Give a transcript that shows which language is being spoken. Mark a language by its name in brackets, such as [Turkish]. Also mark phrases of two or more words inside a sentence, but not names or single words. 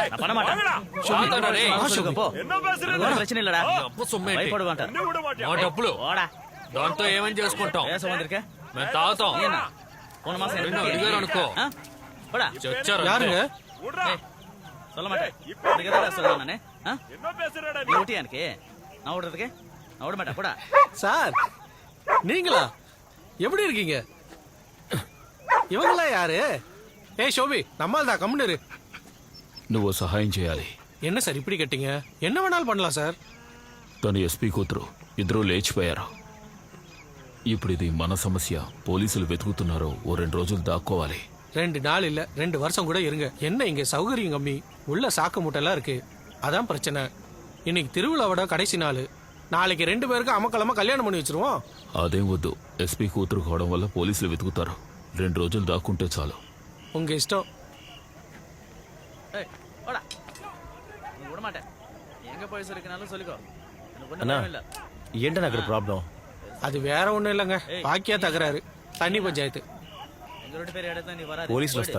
[Telugu] డబ్బులు దాంతో ఏమని చేసుకుంటాం మేము తాగుతాం అనుకో [Tamil] சொல்ல மாட்டேன் இதுக்கு எதாவது சொல்லுவேன் நானு நீ ஊட்டியா எனக்கு நான் ஓடுறதுக்கு நான் ஓட மாட்டேன் கூட சார் நீங்களா எப்படி இருக்கீங்க இவங்களா யாரு ஏய் ஷோபி நம்மால் தான் கம்முனரு [Telugu] నువ్వు సహాయం చేయాలి [Tamil] என்ன சார் இப்படி கேட்டீங்க என்ன வேணாலும் பண்ணலாம் சார் [Telugu] తను ఎస్పీ కూతురు ఇద్దరూ లేచిపోయారు ఇప్పుడు ఇది మన సమస్య పోలీసులు వెతుకుతున్నారు ఓ 2 రోజులు దాక్కోవాలి [Tamil] 2 நாள் இல்ல 2 வருஷம் கூட இருங்க என்ன இங்க சௌகரியம் கம்மி உள்ள சாக்கு மூட்டைலாம் இருக்கு அதான் பிரச்சனை இன்னைக்கு திருவிழாவோட கடைசி நாள் நாளைக்கு 2 பேருக்கு அமக்கலமா கல்யாணம் பண்ணி வச்சிருவோம் [Telugu] అదేం వద్దు ఎస్పీ కూతురు కావడం వల్ల పోలీసులు వెతుకుతారు 2 రోజులు దాక్కుంటే చాలు [Tamil] உங்க இஷ்டம் விட மாட்டேன் எங்க போய் சொல்லிக்கனாலும் சொல்லிக்கோ [Telugu] అన్నా ఏంటన్నా అక్కడ ప్రాబ్లం [Tamil] அது வேற ஒண்ணும் இல்லைங்க பாக்கியா தகராறு தண்ணி பஞ்சாயத்து [Telugu] పోలీసులు వస్తారా